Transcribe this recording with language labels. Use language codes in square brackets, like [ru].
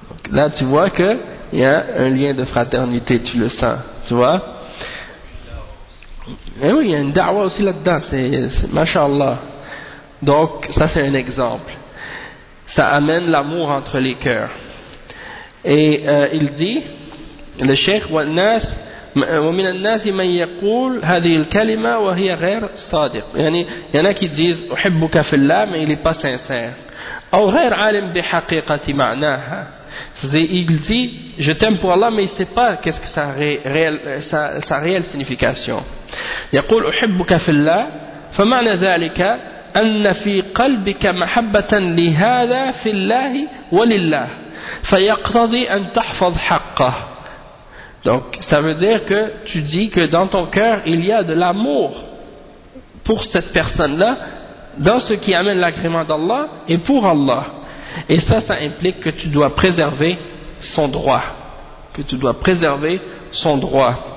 [fr] Là, tu vois qu'il y a un lien de fraternité, tu le sens, tu vois. Eh oui, il y a une da'wa aussi là-dedans, c'est mashallah. Donc, ça c'est un exemple. Ça amène l'amour entre les cœurs. Et il dit, le cheikh, [ar] وَمِنَ النَّاسِ مَنْ يَقُولُ هَذِهِ الْكَلِمَةِ وَهِيَ غَيْرَ صَادِقٍ. [fr] Il y en a qui disent, [ar] أُحِبُّكَ فِي اللَّهِ, [fr] mais il n'est pas sincère. [ar] أَوْ غَيْرَ عَلِمْ بِحَقِيقَةِ مَعْنَاهَا. [fr] Il dit, je t'aime pour Allah, mais il ne sait pas qu'est-ce que sa réelle signification. [ar] يقول, أُحِبُّكَ فِي اللَّهِ, فَمَعْنَ ذَلِكَ أن في قلبك محبة لهذا في الله ولله فيقتضي أن تحفظ حقه. [fr] Donc ça veut dire que tu dis que dans ton cœur il y a de l'amour pour cette personne-là, dans ce qui amène l'agrément d'Allah et pour Allah. Et ça implique que tu dois préserver son droit. Que tu dois préserver son droit.